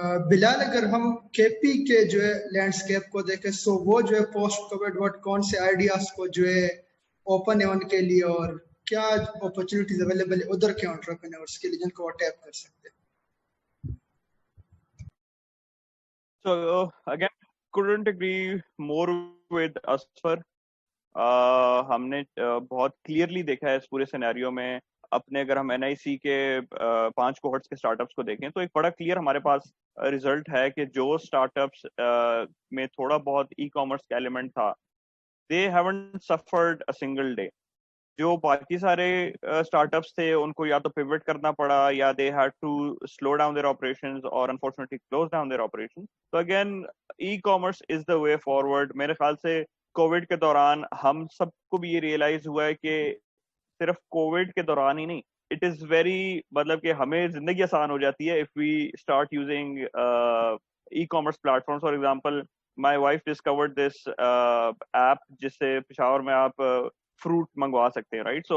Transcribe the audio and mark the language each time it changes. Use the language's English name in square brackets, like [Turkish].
[Urdu] بلال، اگر ہم کے پی کے جو ہے لینڈسکیپ کو دیکھیں، سو وہ جو ہے پوسٹ کووڈ وقت کون سے آئیڈیاز کو جو ہے اوپن ہے ان کے لیے، اور کیا اپرچونیٹیز اویلیبل ہے ادھر کے انٹرپرینورس کے لیے جن کو وہ ٹیپ کر سکتے ہیں؟ [English] So again, couldn't agree more with Asfar. [Urdu] ہم نے بہت کلیئرلی دیکھا ہے اس پورے سینیریو میں. اپنے اگر ہم NIC کے 5 کوہورٹس کے اسٹارٹ اپس کو دیکھیں تو ایک بڑا کلیئر ہمارے پاس ریزلٹ ہے کہ جو اسٹارٹ اپس میں تھوڑا بہت ای کامرس کا ایلیمنٹ تھا, [English] they haven't suffered a single day. [Urdu] جو باقی سارے اسٹارٹ اپس تھے ان کو یا تو پیوٹ کرنا پڑا یا [English] they had to slow down their operations [Urdu] or unfortunately close down their operations. [English] So again, e-commerce is the way forward. [Urdu] میرے خیال سے کووڈ کے دوران ہم سب کو بھی یہ ریئلائز ہوا ہے کہ صرف کووڈ کے دوران ہی نہیں, اٹ از ویری مطلب کہ ہمیں زندگی آسان ہو جاتی ہے [English] if we start using e-commerce platforms. For example, my wife discovered this app [Urdu] جس سے پشاور میں آپ فروٹ منگوا سکتے ہیں, رائٹ.